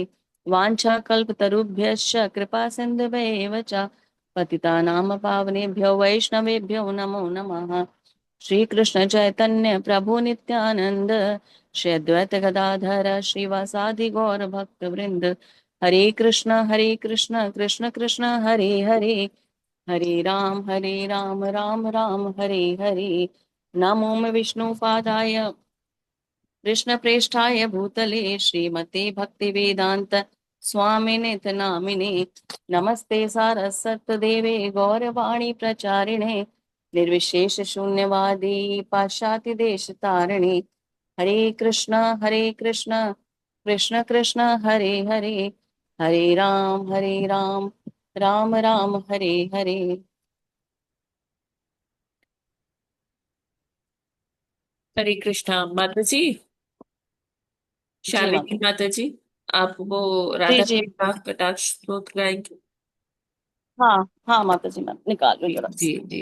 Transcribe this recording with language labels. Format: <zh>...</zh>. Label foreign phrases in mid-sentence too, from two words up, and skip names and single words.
<sa>वाञ्छाकल्पतरुभ्यश्च कृपा सिन्धुभ्येव च पतितानां पावनेभ्यो वैष्णवेभ्यो नमो नमः। श्री कृष्ण चैतन्य प्रभु नित्यानंद श्री अद्वैत गदाधर श्रीवासादि गौर भक्त वृंद। हरे कृष्ण कृष्ण कृष्ण हरे हरे हरे राम राम राम हरे हरे। नमो विष्णुपादाय कृष्ण प्रेष्ठाय भूतले श्रीमते भक्ति वेदांत स्वामिने नामिने नमस्ते सारस्वत देवे गौरवाणी प्रचारिणे निर्विशेष शून्यवादी पाश्चात्य देश तारिणे। हरे कृष्ण कृष्ण कृष्ण हरे हरे हरे राम राम राम हरे हरे।</sa> <hi>हरे कृष्णा माता जी। जी शालिनी माता। माता जी, आप वो जी राधा जी। कृष्णा कटाक्ष स्तोत्र गाएंगे? हाँ हाँ माता जी, मैं निकाल रही हूँ, जी जी।</hi>